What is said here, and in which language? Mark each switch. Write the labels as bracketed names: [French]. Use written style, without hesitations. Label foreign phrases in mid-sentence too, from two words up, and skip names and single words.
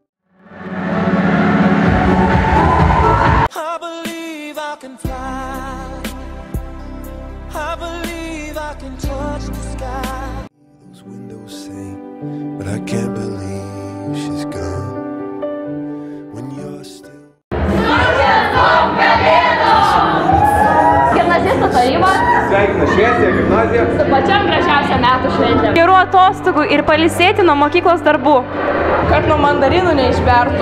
[English] I believe I can fly, I believe I can touch the sky. Those windows say, but I can't believe she's gone. [Lithuanian] Gimnazistų taryba sveikina šviesią gimnaziją su pačiam gražiausia metų šventė. Gerų atostogų ir pailsėti nuo mokyklos darbų. Kad nuo mandarinų neišbertų.